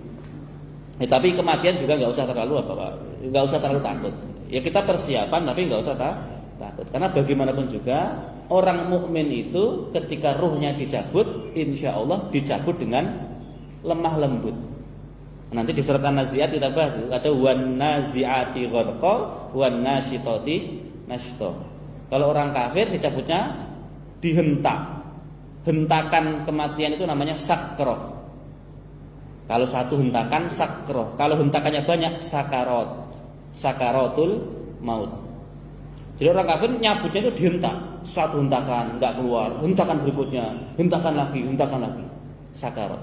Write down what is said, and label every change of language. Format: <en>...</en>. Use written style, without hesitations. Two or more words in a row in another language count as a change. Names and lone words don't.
<id>Ya, tapi kematian juga nggak usah terlalu apa Pak? Nggak usah terlalu takut. Ya kita persiapan tapi nggak usah takut. Karena bagaimanapun juga orang mukmin itu ketika ruhnya dicabut,</id> <ar>إن شاء الله</ar> <id>dicabut dengan lemah lembut. Nanti di surat An-Nazi'at kita bahas ada</id> <ar>والنازعات غرقا والناشطات نشطا.</ar> <id>Kalau orang kafir dicabutnya dihentak. Hentakan kematian itu namanya sakroh. Kalau satu hentakan sakroh. Kalau hentakannya banyak sakarot.</id> <ar>سكرات الموت.</ar> <id>Jadi orang kafir nyabutnya itu dihentak. Satu hentakan enggak keluar, hentakan berikutnya, hentakan lagi, sakarot.</id>